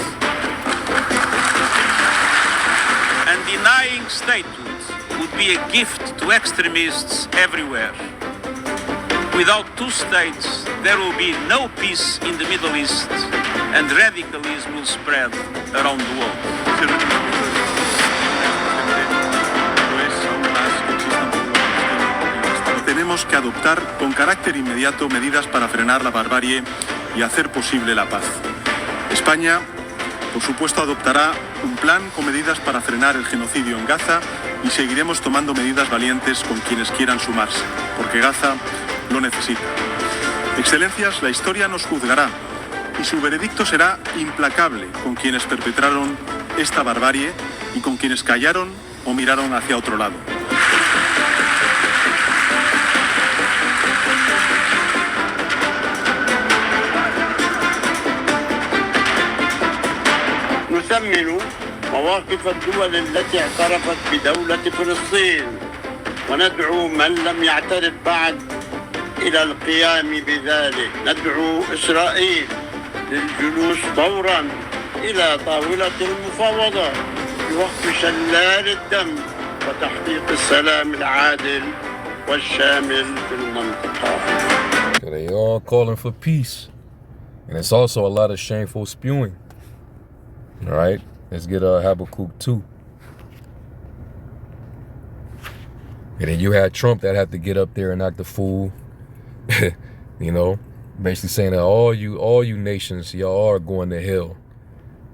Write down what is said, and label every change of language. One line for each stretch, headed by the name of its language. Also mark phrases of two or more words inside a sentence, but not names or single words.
English: And denying statehood would be a gift to extremists everywhere. Without two states, there will be no peace in the Middle East, and radicalism will spread around the world.
Spanish: Tenemos que adoptar con carácter inmediato medidas para frenar la barbarie y hacer posible la paz. España, por supuesto, adoptará un plan con medidas para frenar el genocidio en Gaza y seguiremos tomando medidas valientes con quienes quieran sumarse, porque Gaza lo necesita. Excelencias, la historia nos juzgará y su veredicto será implacable con quienes perpetraron esta barbarie y con quienes callaron o miraron hacia otro lado.
Arabic: نثمن مواقف الدول التي اعترفت بدولة فلسطين وندعو من لم يعترف بعد إلى القيام بذلك. ندعو إسرائيل للجلوس فورا إلى طاولة المفاوضة بوقف شلال الدم وتحقيق السلام العادل والشامل في المنطقة.
English: They all calling for peace. And it's also a lot of shameful spewing. All right, let's get Habakkuk 2. And then you had Trump that had to get up there and act the fool. You know, basically saying that all you nations, y'all are going to hell.